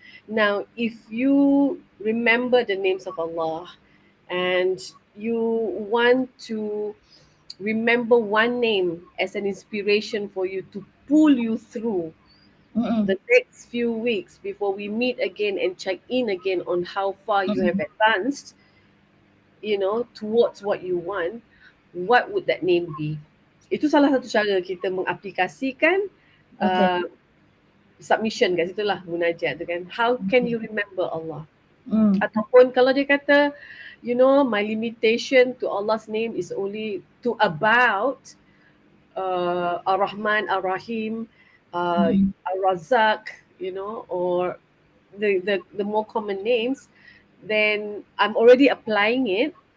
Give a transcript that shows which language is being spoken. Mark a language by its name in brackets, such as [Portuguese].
[English] Now, if you remember the names of Allah and you want to remember one name as an inspiration for you to pull you through Mm-mm. the next few weeks before we meet again and check in again on how far you have Mm-mm. advanced, towards what you want, what would that name be? [Malay] Itu salah satu cara kita mengaplikasikan [English] Okay. [Malay] uh, submission kat situ lah, munajat tu kan. [English] How can you remember Allah? Mm. [Malay] Ataupun kalau dia kata, [English] my limitation to Allah's name is only to about Ar-Rahman, Ar-Rahim, Mm-mm. Ar-Razak, or the more common names, then I'm already applying it.